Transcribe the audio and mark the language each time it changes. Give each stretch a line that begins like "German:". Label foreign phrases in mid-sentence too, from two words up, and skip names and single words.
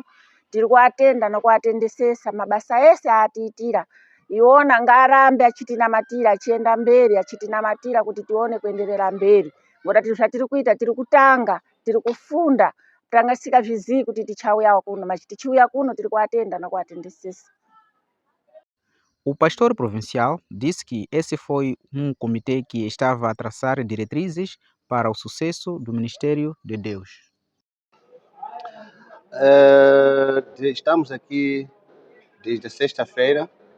Shona: Tiri kuatenda nokuatendesesa mabasa ese atiitira. Iwona ngarambe achitinamatira achienda mberi achitinamatira kuti tione kuenderera mberi. Ngoti zvatiri kuita tiri kutanga, tiri kufunda. Tanga tisikazvizii kuti tichauya kuno, mas tichiuya kuno tiri kuatenda nokuatendesesa.
Portuguese: O pastor provincial disse que esse foi um comitê que estava a traçar diretrizes para o sucesso do Ministério de Deus. Estamos aqui desde sexta-feira.